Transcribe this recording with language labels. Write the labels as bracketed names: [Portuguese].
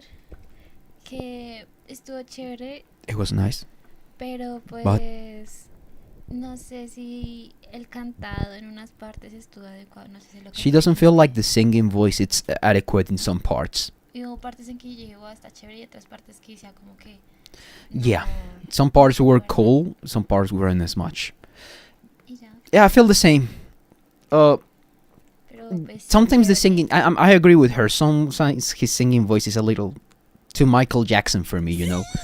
[Spanish] decir, que estuvo chévere, [English] it was nice. [Spanish] pero pues [English] But [Spanish] no sé si el cantado en unas partes estuvo adecuado, no sé si lo [English] she doesn't feel like the singing voice it's adequate in some parts. [Spanish] Y hubo partes en que yo dije, wow, está chévere, y otras partes que decía como que [English] Yeah, some parts were cool, some parts weren't as much. [Spanish] y ya. [English] Yeah, I feel the same. [Spanish] Pero pues [English] Sometimes the singing, I agree with her. Sometimes his singing voice is a little too Michael Jackson for me, you know.